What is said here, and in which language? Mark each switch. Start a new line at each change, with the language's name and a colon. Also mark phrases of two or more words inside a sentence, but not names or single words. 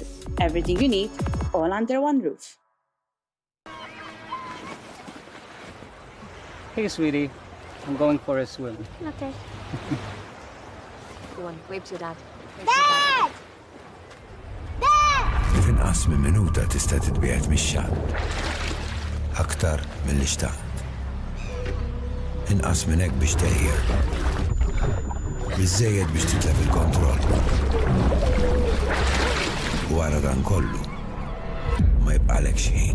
English: Everything you need, all under one roof. Hey, sweetie. I'm going for a swim. Okay. Go on, wave to your dad. Dad! Dad!
Maltese: F'inqas minn minuta tista' titbiegħed mix-xatt. Aktar milli xtaqt. Inqas minn hekk biex tgħejjer. Biżżejjed biex titlef il-kontroll. Wara dan kollu ma jibqalek xejn.